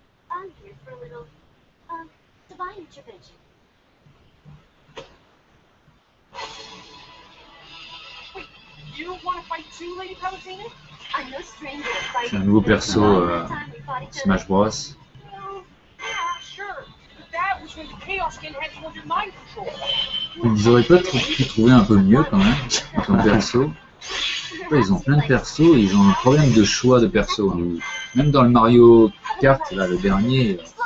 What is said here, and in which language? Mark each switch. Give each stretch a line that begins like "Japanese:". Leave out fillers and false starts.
English: I'm here for a little, divine intervention. Wait, you don't want to fight too, Lady Palutena? I'm no stranger to fighting.
French: C'est un nouveau perso Smash Bros.
English: Well, yeah, sure. But that was when the Chaos Skin had you under mind control.
French: Ils auraient pas pu trouver un peu mieux quand même comme perso. Ouais, ils ont plein de persos et ils ont un problème de choix de persos. Même dans le Mario Kart, là, le dernier.